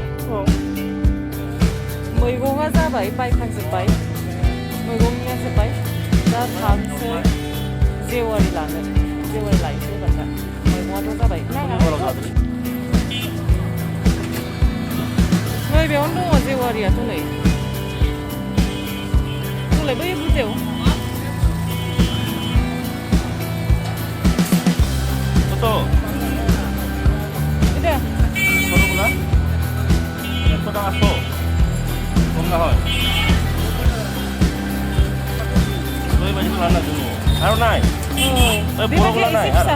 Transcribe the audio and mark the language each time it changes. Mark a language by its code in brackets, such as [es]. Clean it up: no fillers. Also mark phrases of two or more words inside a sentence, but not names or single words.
[brx] औ मैगङा जाबाय बायखांजोब्बाय मैगंनिया जोब्बाय दा थांसै जेवारि लानो जेवारि लायनोसै एबार दा मैगङाथ' जाबाय नै बेयावनो दङ जेवारियाथ' नै दंलाय बै बुरजायाव [bn] ছোট এটা ছোটগুলা 100 টাকা 100 কম না হয় ওই বাড়ি রান্নার জন্য আর নাই ওই বড়গুলা নাই আর